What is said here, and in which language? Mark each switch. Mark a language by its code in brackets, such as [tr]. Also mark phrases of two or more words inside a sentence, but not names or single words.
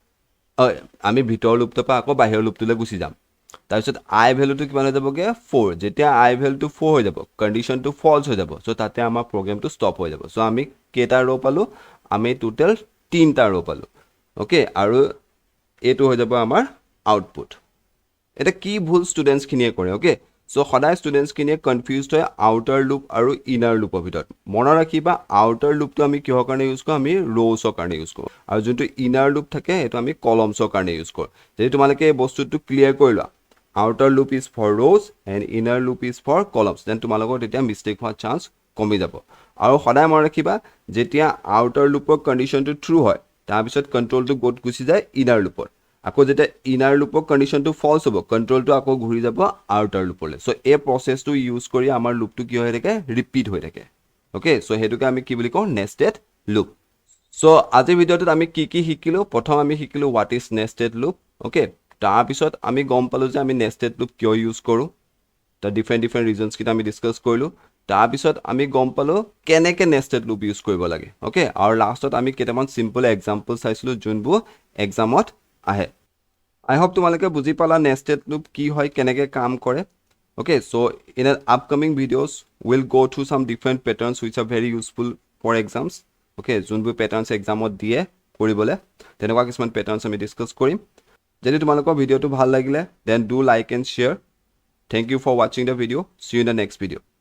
[as] আমি ভিতৰ লুপটো পা আকৌ বাহিৰৰ লুপটোলে গুছি যাম তাৰপিছত I ভ্যালুটো কিমান হৈ যাবগে 4 যেতিয়া I ভ্যালুটো 4 হৈ যাব [en] conditionটো false [as] হৈ যাব সো তাতে আমাৰ [en] programটো stop [as] হৈ যাব সো আমি কেটা ৰ পালো আমি টোটাল 3টা ৰ পালো ওকে আৰু এটো হৈ যাব আমাৰ আউটপুট এটা কি ভুল স্টুডেন্টস খিনিয়ে কৰে ওকে সো সদায় স্টুডেন্টস খিনিয়ে কনফিউজড হয় [en] outer loop [as] আৰু [en] inner loopৰ [as] ভিতৰত মনত ৰাখিবা আউটাৰ লুপটো আমি কিহৰ কাৰণে ইউজ কৰো আমি ৰ'সৰ কাৰণে ইউজ কৰো আৰু যোনটো [en] inner loop [as] থাকে এটো আমি কলমছৰ কাৰণে ইউজ কৰো যদি তোমালোকে এই বস্তুটো ক্লিয়াৰ কৰিলা [en] outer loop is for rows and inner loop is for columns then [as] তোমালোকৰ তেতিয়া মিস্টেক হোৱাৰ চান্স কমি যাব আৰু সদায় মনত ৰাখিবা যেতিয়া [en] outer loopৰ conditionটো true [as] হয় তাৰ পিছত কন্ট্ৰোলটো গ'ত গুছি যায় [en] inner loopত [as] আকৌ যেতিয়া [en] inner loopৰ conditionটো false [as] হ'ব কন্ট্ৰোলটো আকৌ ঘূৰি যাব [en] outer loopলৈ [as] সো এই [en] processটো use [as] কৰি আমাৰ লুপটো কি হৈ থাকে ৰিপিট হৈ থাকে ওকে সো হেতুকে আমি কি বুলি কওঁ [en] nested loop [as] সো আজি ভিডিওটোত আমি কি শিকিলো প্ৰথম আমি শিকিলো [en] what is nested loop [as] ওকে তাৰ পিছত আমি গম পালো যে আমি [en] nested loop [as] কিয় ইউজ কৰো তা [en] different reasons [as] কিটা আমি ডিসকাস কৰিলো তাৰ পিছত আমি গম পালো কেনেকে [en] nested loop [as] ইউজ কৰিব লাগে ওকে আৰু লাষ্টত আমি কেটামান [en] simple example [as] চাইছিলো যোনবোৰ এক্সামত আহে [en] I hope [as] তোমালোকে বুজি পালা [en] nested loop [as] কি হয় কেনেকে কাম কৰে [en] okay so in an upcoming videos we'll go through some different patterns which are very useful for exams okay যোনবোৰ patterns examত [as] দিয়ে কৰিবলে তেনেকুৱা কিছুমান [en] patterns [as] আমি ডিসকাস কৰিম যদি তোমালোকৰ ভিডিওটো ভাল লাগিলে [en] then do like and share thank you for watching the video see you in the next video